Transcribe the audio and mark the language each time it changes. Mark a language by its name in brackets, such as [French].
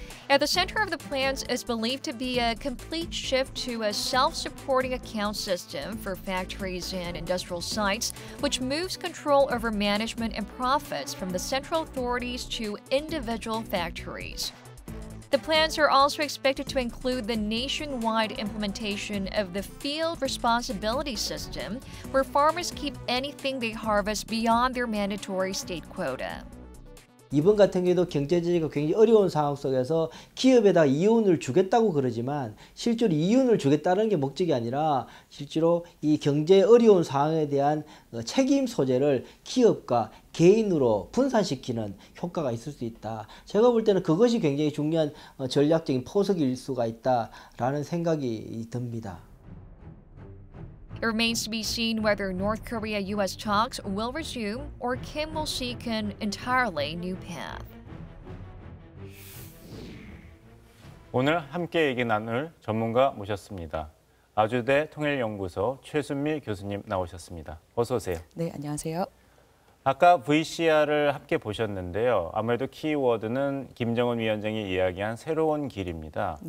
[English] At the center of the plans is believed to be a complete shift to a self-supporting account system for factories and industrial sites, which moves control over management and profits from the central authorities to individual factories. The plans are also expected to include the nationwide implementation of the Field Responsibility System, where farmers keep anything they harvest beyond their mandatory state quota. [Korean] 이번 같은 경우에도 경제제재가 굉장히 어려운 상황 속에서 기업에다 이윤을 주겠다고 그러지만 실제로 이윤을 주겠다는 게 목적이 아니라 실제로 이 경제 어려운 상황에 대한 책임 소재를 기업과 개인으로 분산시키는 효과가 있을 수 있다. 제가 볼 때는 그것이 굉장히 중요한 전략적인 포석일 수가 있다라는 생각이 듭니다. [English] It remains to be seen whether North Korea-U.S. talks will resume or Kim will seek an entirely new path. [Korean] 오늘 함께 얘기 나눌 전문가 모셨습니다. 아주대 통일연구소 최순미 교수님 나오셨습니다. 어서 오세요. 네, 안녕하세요. 아까 VCR을 함께 보셨는데요. 아무래도 키워드는 김정은 위원장이 이야기한 새로운 길입니다.